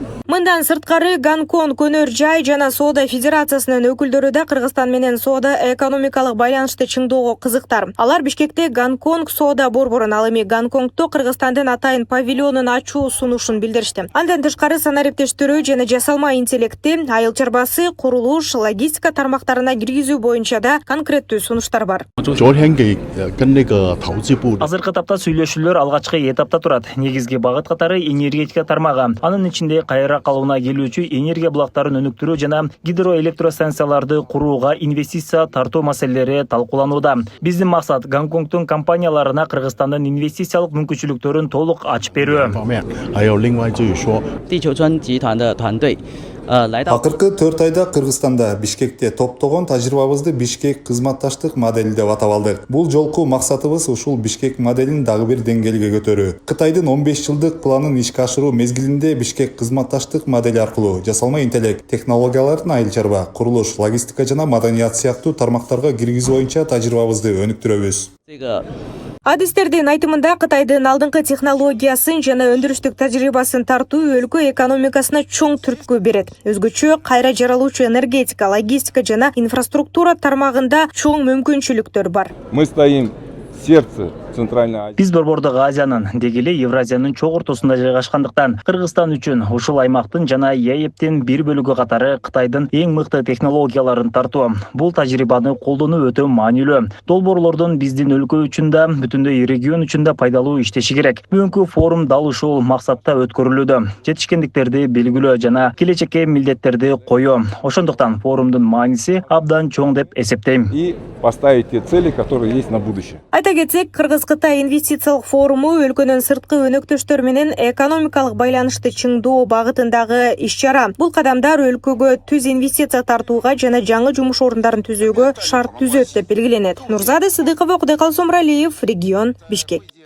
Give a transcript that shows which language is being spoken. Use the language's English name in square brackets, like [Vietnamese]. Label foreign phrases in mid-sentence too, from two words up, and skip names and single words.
[Kyrgyz] Мындан сырткары Гонконг өнөр жай жана соода федерациясынын өкүлдөрү да Кыргызстан менен соода экономикалык байланышты чыңдоого кызыктар. Алар Бишкекте Гонконг соода борборун, ал эми Гонконгдо Кыргызстандын атайын павильонун ачуу сунушун билдиришти. Андан тышкары санариптештирүү жана жасалма интеллекти, айыл чарбасы, курулуш, логистика тармактарына киргизүү боюнча да конкреттүү сунуштар бар. [Chinese] 昨天给跟那个投资部 [Kyrgyz] Азыркы тапта сүйлөшүүлөр алгачкы этапта турат. Негизги багыт катары энергетика тармагы. Анын ичинде кайра калууна келүүчү энергия булактарын өнүктүрүү жана гидроэлектростанцияларды курууга инвестиция тартуу маселелери талкууланууда. Биздин максат Гонконгдун компанияларына Кыргызстандын инвестициялык мүмкүнчүлүктөрүн толук ачып берүү. [Chinese] 方面，还有另外就是说，地球村集团的团队，来到 [Kyrgyz] Акыркы 4 айда Кыргызстанда Бишкекте топтогон тажрыйбабызды Бишкек кызматташтык модели деп атап алдык. Бул жолку максатыбыз ушул Бишкек моделин дагы бир деңгээлге көтөрүү. Кытайдын 15 жылдык планын ишке ашыруу мезгилинде Бишкек кызматташтык модели аркылуу жасалма интеллект, технологиялардын айыл чарба, курулуш, логистика жана маданият сыяктуу тармактарга киргизүү боюнча тажрыйбабызды өнүктүрөбүз. [Chinese] 这个 [Kyrgyz] Адистердин айтымында Кытайдын алдыңкы технологиясын жана өндүрүштүк тажрыйбасын тартуу өлкө экономикасына чоң түрткү берет. Өзгөчө кайра жаралуучу энергетика, логистика жана инфраструктура тармагында чоң мүмкүнчүлүктөр бар. [Russian] Мы стоим в сердце Центральной Азии. [Kyrgyz] Биз Борбордук Азиянын, деги эле Евразиянын чоң ортосунда жайгашкандыктан Кыргызстан үчүн ушул аймактын жана ЕЭПтин бир бөлүгү катары Кытайдын эң мыкты технологияларын тартуу. Бул тажрыйбаны колдонуу өтө маанилүү. Долбоорлордун биздин өлкө үчүн да, бүтүндөй регион үчүн да пайдалуу иштеши керек. Бүгүнкү форум дал ушул максатта өткөрүлүүдө. Жетишкендиктерди белгилөө жана келечекке милдеттерди коюу. Ошондуктан форумдун мааниси абдан чоң деп эсептейм. [Russian] И поставить те цели, которые есть на будущее. [Kyrgyz] Айта кетсек, Кыргыз-Кытай инвестициялык форуму өлкөнүн сырткы өнөктөштөр менен экономикалык байланышты чыңдоо багытындагы иш-чара. Бул кадамдар өлкөгө түз инвестиция тартууга жана жаңы жумуш орундарын түзүүгө шарт түзөт деп белгиленет. Нурзада Сыдыкова, Кудайкал Сомралиев, регион, Бишкек.